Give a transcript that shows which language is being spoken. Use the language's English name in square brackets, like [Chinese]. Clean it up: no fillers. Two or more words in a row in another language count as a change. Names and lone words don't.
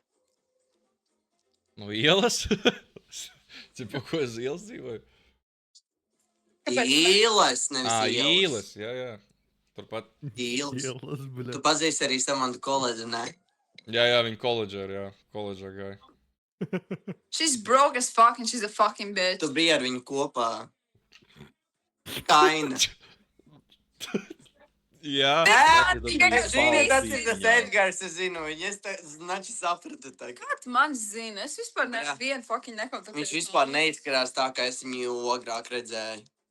[Latvian] No ielas? Cipa, ko es ielas dzīvoju? Īles, nevis Ā, ielas. īles, jā. Turpat. Īles. Ielas, bļa. Tu pazīsti arī Samantu kolēģi, ne? Jā, viņa koledžā, jā. Koledžā gāja. [English] She's broke as fuck and she's a fucking bitch. [Latvian] Tu biji ar viņu kopā. Kaina. Jā. Es zinu, tas ir tas Edgars, es zinu. Es znači sapratu tā. Kā tu man zini? Es vispār nevienu fucking nekontaktēju. Viņš vispār neizskatās tā, kā es viņu agrāk redzēju.